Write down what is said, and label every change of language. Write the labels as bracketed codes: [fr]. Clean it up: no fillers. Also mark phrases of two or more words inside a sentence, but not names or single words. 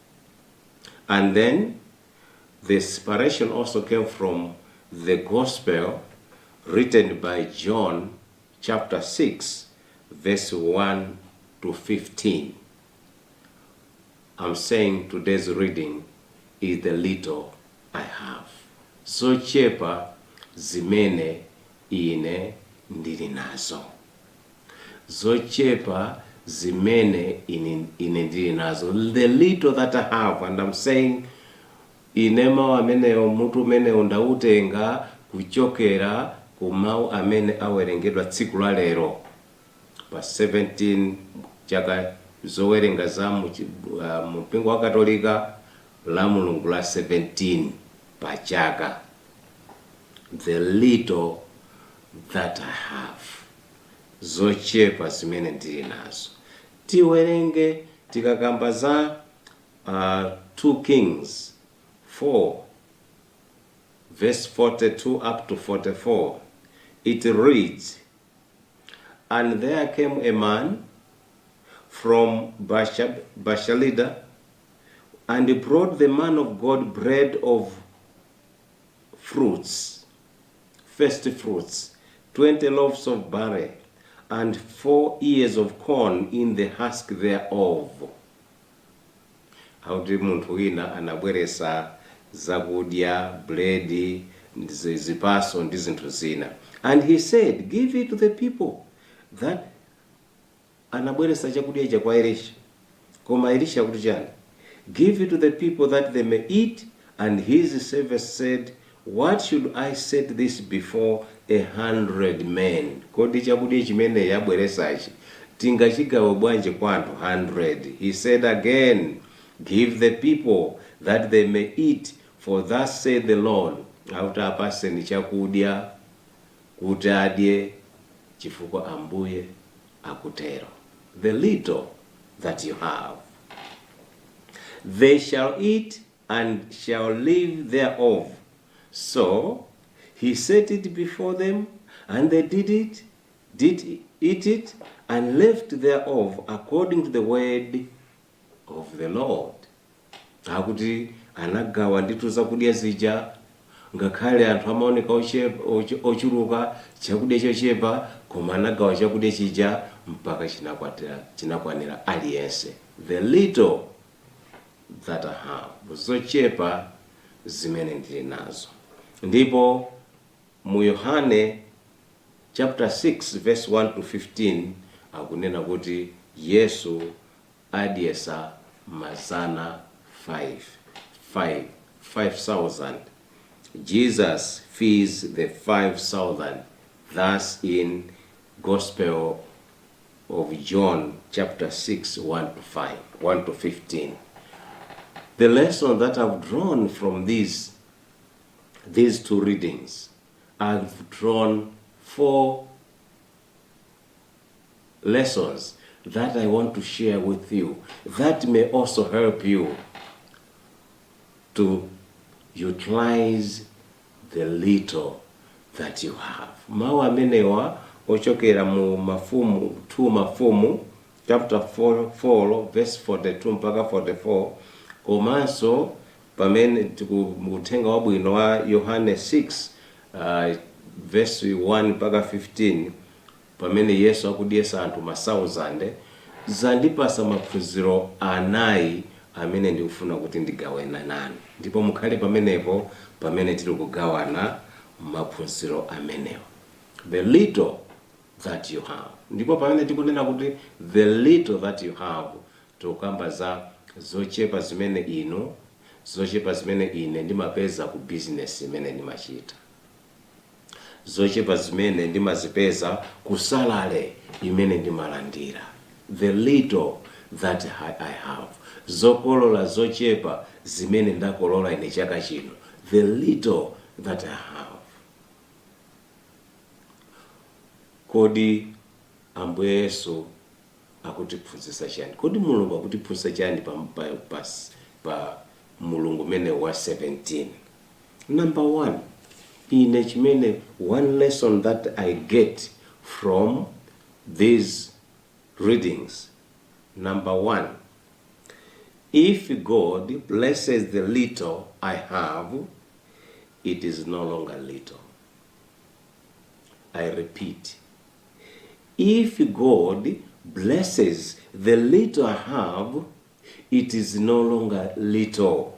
[en] And then the inspiration also came from the Gospel written by John chapter 6, verse 1 to 15. I'm saying today's reading is the little I have. [ny] Zochepa zimene ine ndili nazo. Zochepa zimene ine ndili nazo. [en] The little that I have, and I'm saying [ny] inema ameneyo mutu umeneyo ndautenga kuchokera ku mawu amene awerengedwa tsiku la lero pa 17 chaka zowerenga za mpingo wa Katolika la Mulungu la 17 pa chaka. [en] The little that I have. [ny] Zochepa zimene ndili nazo. Tiwerenge tikakamba za 2 Kings 4, [en] verse 42 up to 44. It reads, "And there came a man from Bashalida, and he brought the man of God bread of fruits, first fruits, 20 loaves of barley, and 4 ears of corn in the husk thereof." [ny] Hauti munthu wina anabweresa zakudya, bread, zipaso ndi zinthu zina. [en] And he said, "Give it to the people." [ny] That anabweresa chakudya icha kwa Elisha. Koma Elisha kuti chani? [en] "Give it to the people that they may eat." And his servant said, "What should I set this before 100 men?" [ny] Kodi chakudya chimene yabweresa ichi tingachigawe bwanji kwa anthu 100? [en] He said again, "Give the people that they may eat, for thus said the Lord." [ny] Auti apaseni chakudya kuti adye chifukwa Ambuye akutero. [en] The little that you have. They shall eat and shall live thereof. So he set it before them, and they did eat it, and left thereof according to the word of the Lord. [ny] Akuti anagawa nditu zakudya zija, ngakhale anthu amaoneka ochuluka chakudya chochepa, koma anagawa chakudya chija mpaka chinakwanira aliyense. [en] The little that I have. [ny] Zochepa zimene ndili nazo. Ndipo mu Yohane [en] chapter 6 verse 1 to 15 [ny] akunena kuti Yesu adyesa mazana 5,000. [en] Jesus feeds the 5,000. Thus in Gospel of John chapter 6, 1 to 15. The lesson that I've drawn from these two readings, I've drawn 4 lessons that I want to share with you that may also help you to utilize the little that you have. [ny] Mawu amenewa ochokera mu Mafumu 2 Mafumu [en] chapter 4 verse 42 [ny] mpaka 44, komanso pamene tikutenga wabwino wa Yohane 6 verse 1 mpaka 15, pamene Yesu akudyesa anthu 1000, zandipasa maphunziro anayi amene ndikufuna kuti ndigawane nanu, ndipo mukhale pamenepo pamene tili kugawana maphunziro amenewo. [en] The little that you have. [ny] Ndipo pamene tikunena kuti [en] the little that you have, [ny] tikukamba za zochepa zimene inu, zochepa zimene ine ndimapeza ku business imene ndimachita, zochepa zimene ndimazipeza ku salary imene ndimalandira. [en] The little that I have. [ny] Zokolola zochepa zimene ndakolola ine chaka chino. [en] The little that I have. [ny] Kodi Ambuye Yesu akutiphunzitsa chani? Kodi Mulungu akutiphunzitsa chani pa Mulungu mene wa 17? [en] Number 1, [ny] ine chimene [en] one lesson that I get from these readings. Number 1, if God blesses the little I have, it is no longer little. I repeat, if God blesses the little I have, it is no longer little.